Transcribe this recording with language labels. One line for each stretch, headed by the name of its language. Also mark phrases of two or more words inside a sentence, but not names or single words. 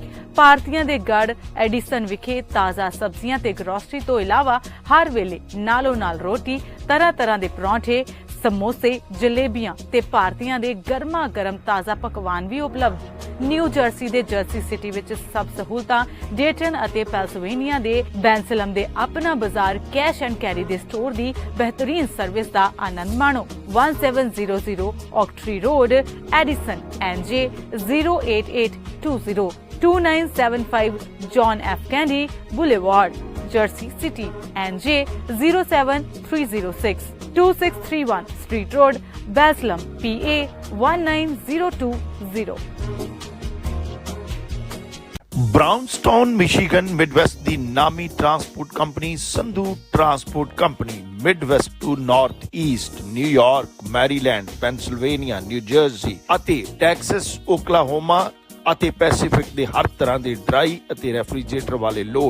Punjabi: ਭਾਰਤੀਆਂ ਦੇ ਗੜ ਐਡੀਸਨ ਵਿਖੇ ਤਾਜ਼ਾ ਸਬਜ਼ੀਆਂ ਤੇ ਗਰੋਸਰੀ ਤੋਂ ਇਲਾਵਾ ਹਰ ਵੇਲੇ ਨਾਲੋਂ ਨਾਲ ਰੋਟੀ, ਤਰ੍ਹਾਂ ਤਰ੍ਹਾਂ ਦੇ ਪਰੌਂਠੇ, ਸਮੋਸੇ, ਜਲੇਬੀਆਂ ਤੇ ਭਾਰਤੀਆਂ ਦੇ ਗਰਮਾ ਗਰਮ ਤਾਜ਼ਾ ਪਕਵਾਨ ਵੀ ਉਪਲਬਧ। ਨਿਊ ਜਰਸੀ ਦੇ ਜਰਸੀ ਸਿਟੀ ਵਿੱਚ ਸਭ ਸਹੂਲਤਾਂ। ਡੇਟਨ ਅਤੇ ਪੈਂਸਿਲਵੇਨੀਆ ਦੇ ਬੈਂਸਲਮ ਦੇ ਆਪਣਾ ਬਾਜ਼ਾਰ, ਕੈਸ਼ ਐਂਡ ਕੈਰੀ ਦੇ ਸਟੋਰ ਦੀ ਬਿਹਤਰੀਨ ਸਰਵਿਸ ਦਾ ਆਨੰਦ ਮਾਣੋ। 1700 ਔਕਟਰੀ ਰੋਡ, ਐਡੀਸਨ, NJ 08820 2975 John F. Kennedy Boulevard, Jersey City, NJ 07306 2631 Street Road, Baslam, PA 19020। ਬ੍ਰਾਊਨਸਟਾਊਨ, ਮਿਸ਼ੀਗਨ, ਮਿਡਵੈਸਟ ਦੀ ਨਾਮੀ ਟਰਾਂਸਪੋਰਟ ਕੰਪਨੀ ਸੰਧੂ ਟਰਾਂਸਪੋਰਟ ਕੰਪਨੀ
English: Midwest to North East,
Punjabi: ਨਿਊਯਾਰਕ, ਮੈਰੀਲੈਂਡ, ਪੈਂਸਿਲਵੇਨੀਆ, ਨਿਊ ਜਰਸੀ ਅਤੇ ਟੈਕਸਸ, ਓਕਲਾਹੋਮਾ ਅਤੇ ਪੈਸੀਫਿਕ ਦੇ ਹਰ ਤਰ੍ਹਾਂ ਦੇ ਡਰਾਈ ਅਤੇ ਰੈਫਰੀਜਰੇਟਰ ਵਾਲੇ ਲੋਡ।